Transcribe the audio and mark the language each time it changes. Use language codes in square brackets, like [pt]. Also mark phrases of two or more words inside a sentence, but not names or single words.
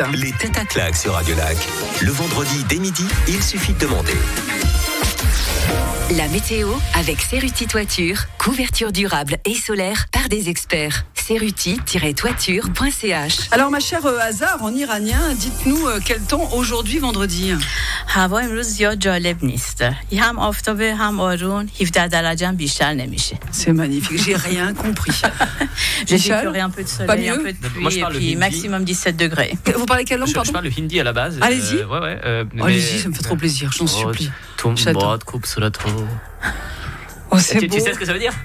[fr] Les têtes à claques sur Radio Lac. Le vendredi dès midi, il suffit de demander. La météo avec Cerruti Toiture, couverture durable et solaire par des experts. Cerruti-toiture.ch. Alors ma chère Hazard, en iranien, dites-nous quel temps aujourd'hui vendredi. [fa] هوا امروز زیاد جالب نیست. هم آفتابه هم آرون 17 درجه هم بیشتر نمیشه. [fr] C'est magnifique, j'ai rien compris. J'ai décoré un peu de soleil, un peu de Moi, pluie je et parle puis le maximum 17 degrés. Vous parlez quelle langue, Je pardon? parle le hindi à la base. Allez-y. Allez-y, ça me fait trop plaisir, j'en supplie. J'adore. Oh, c'est beau. Tu sais ce que ça veut dire?